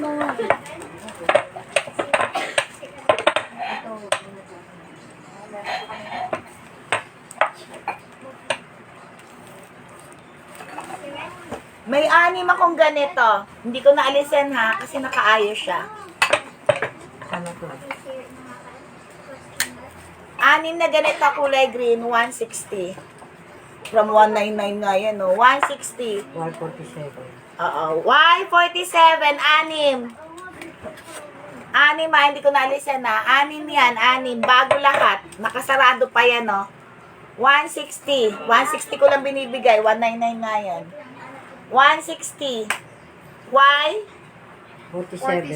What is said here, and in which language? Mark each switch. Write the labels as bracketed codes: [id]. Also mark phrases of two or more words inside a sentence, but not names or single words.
[tl] May 6 akong ganito. Hindi ko naalisin, ha, kasi nakaayos siya. Ano to? 6 na ganito kulay green, 160. From 199 nga yan, no? 160. Y47. Oo. Y47, 6. 6, hindi ko naalisin, ha. 6 yan, 6. Bago lahat. Nakasarado pa yan, no? 160. 160 ko lang binibigay. 199 nga yan. 160. Y? 47.